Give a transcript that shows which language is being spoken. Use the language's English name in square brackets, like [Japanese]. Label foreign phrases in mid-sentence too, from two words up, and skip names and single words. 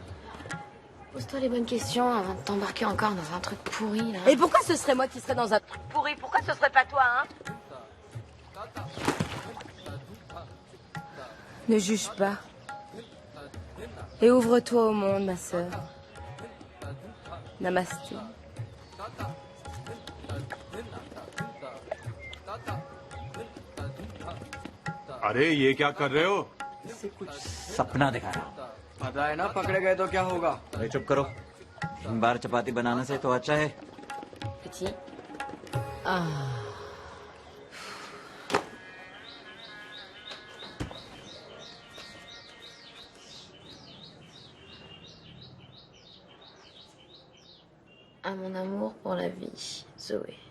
[French] Pose-toi les bonnes questions avant de t'embarquer encore dans un truc pourri, là. Et pourquoi ce serait moi qui serais dans un truc pourri? Pourquoi ce serait pas toi, hein? Ne juge pas. Et ouvre-toi au monde, ma sœur. Namasté. [Hindi] अरे ये क्या कर रहे हो? सपना दिखा रहा हूँ। पता है ना पकड़े गए तो क्या होगा? अरे चुप करो। इन बार चपाती बनाने से तो अच्छा है। [French] Petit. À mon amour pour la vie, Zoé.